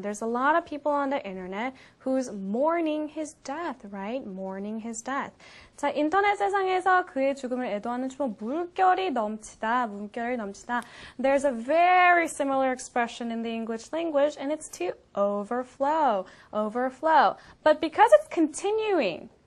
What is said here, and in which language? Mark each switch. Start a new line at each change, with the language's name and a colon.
English: There's a lot of people on the internet who's mourning his death, right? Mourning his death.
Korean: 자, 인터넷 세상에서 그의 죽음을 애도하는 추모 물결이 넘치다.
English: There's a very similar expression in the English language, and it's to overflow. But because it's continuing,